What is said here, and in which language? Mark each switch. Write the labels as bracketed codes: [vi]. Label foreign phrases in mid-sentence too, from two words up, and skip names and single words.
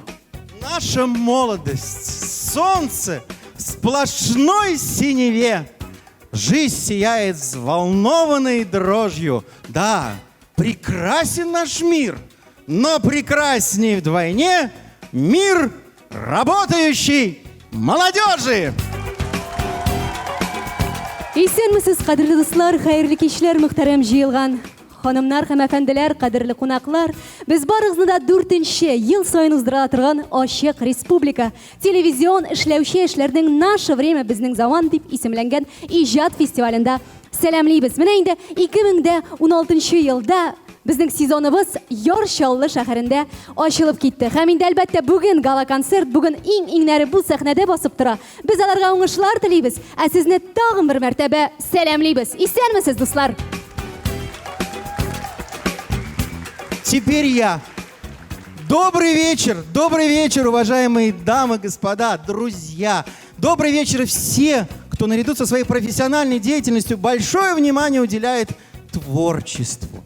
[ru] Наша молодость, солнце в сплошной синеве. Жизнь сияет взволнованной дрожью. Да, прекрасен наш мир, но прекрасней вдвойне мир работающий молодежи. [tt] Исәнмесез, кадерле дуслар, хәерле кичләр, мөхтәрәм җыелган ханымнар һәм әфәнделәр, кадерле кунаклар. Без барыгызны да 4нче ел саен уздырыла торган Ачык Республика телевизион эшләүче эшләрнең [ru] «Наше время, [tt] безнең заман» дип исемләнгән иҗат фестивалендә сәламлибез. Менә инде 2016 елда безнең сезоныбыз Яр-Чаллы шәһәрендә ачылып китте. Һәм инде әлбәттә бүген гала-концерт, бүген иң-иңнәре бу сәхнәдә басып тора. Без аларга уңышлар телибез, ә сезне тагын бер мәртәбә сәламлибез. Исәнмесез, дуслар? [ru] Теперь я. Добрый вечер, уважаемые дамы, господа, друзья. Добрый вечер все, кто наряду со своей профессиональной деятельностью большое внимание уделяет творчеству.